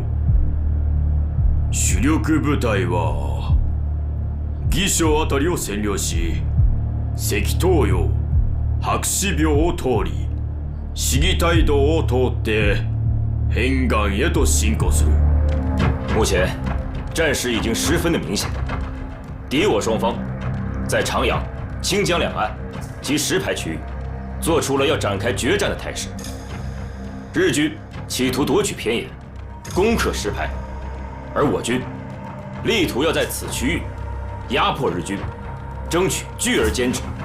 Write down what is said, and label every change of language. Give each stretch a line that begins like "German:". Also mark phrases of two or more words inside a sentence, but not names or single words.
Japanese: 主力部隊は義昌あたりを占領し、関東陽、白紙廟を通り、市議大道を通って変岸へと進行する。
Chinese: 目前，战事已经十分的明显，敌我双方在长阳、清江两岸及石牌区域做出了要展开决战的态势。日军企图夺取偏野，攻克石牌，而我军力图要在此区域压迫日军，争取聚而歼之。